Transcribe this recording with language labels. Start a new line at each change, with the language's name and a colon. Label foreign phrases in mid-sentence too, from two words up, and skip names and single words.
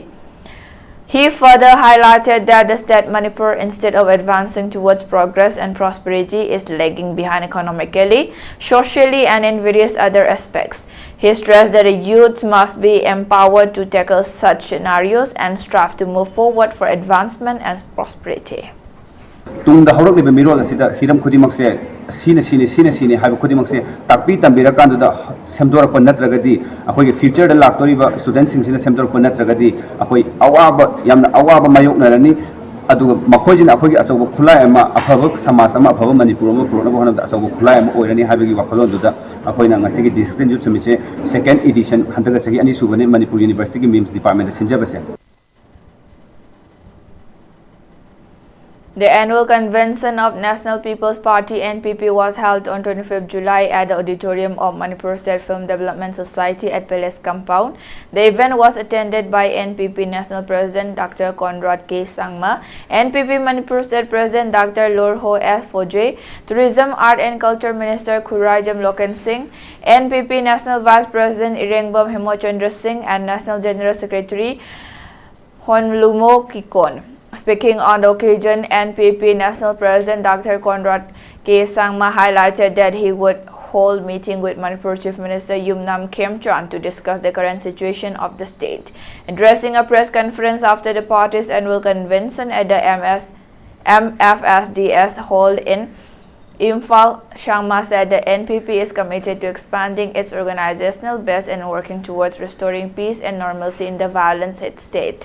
English: He further highlighted that the state Manipur, instead of advancing towards progress and prosperity, is lagging behind economically, socially, and in various other aspects. He stressed that the youth must be empowered to tackle such scenarios and strive to move forward for advancement and prosperity.
Manipuri: tungda horok liba mirol asida hiram khudimak se sine haiba khudimak se takpi tambira kanduda semdora pa natragadi akoi future da laktoriba students sing sina semdora pa natragadi akoi awaba yamna awaba mayoknarani aduga makhojina akoi achoba khulai ama afaba samas ama afaba manipur ama purona bohana da achoba khulai ama oirani haibagi wakholon duda akoi na ngasi gi
English: district youth summit
Manipuri: se
English: second edition
Manipuri: handaga chagi ani subane manipur university gi
English: memes department
Manipuri: sinjabase.
English: The annual convention of National People's Party (NPP) was held on 25th July at the auditorium of Manipur State Film Development Society at Palace Compound. The event was attended by NPP National President Dr. Conrad K. Sangma, NPP Manipur State President Dr. Lorho S. Foje, Tourism, Art and Culture Minister Khurajam Loken Singh, NPP National Vice President Irengbom Hemochandra Singh, and National General Secretary Honlumo Kikon. Speaking on the occasion, NPP National President Dr. Conrad K. Sangma highlighted that he would hold meeting with Manipur Chief Minister Yumnam Khemchand to discuss the current situation of the state. Addressing a press conference after the party's annual convention at the MFSDS Hall in Imphal, Sangma said the NPP is committed to expanding its organizational base and working towards restoring peace and normalcy in the violence-hit state.